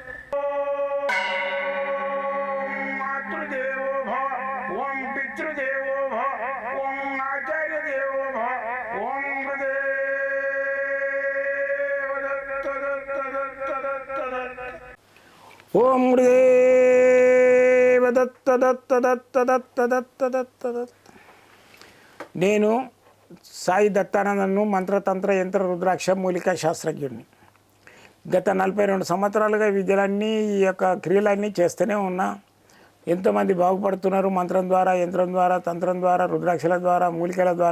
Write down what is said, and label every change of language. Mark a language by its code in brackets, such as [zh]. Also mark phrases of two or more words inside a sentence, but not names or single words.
[sa] ओम मातृदेवो भव ओम पितृदेवो भव ओम आचार्य देवो भव ओम गुरुदेव दत्त दत्त दत्त दत्त दत्त ओम गुरुदेव दत्त दत्त दत्त दत्त दत्त दत्त दत्त. [te] నేను సాయి దత్తానందను మంత్రతంత్ర యంత్ర రుద్రాక్ష మూలికా శాస్త్రజ్ఞుడిని. గత 42 సంవత్సరాలుగా విద్యలన్నీ ఈ యొక్క క్రియలన్నీ చేస్తూనే ఉన్నా. ఎంతోమంది బాగుపడుతున్నారు మంత్రం ద్వారా, యంత్రం ద్వారా, తంత్రం ద్వారా, రుద్రాక్షల ద్వారా, మూలికల ద్వారా.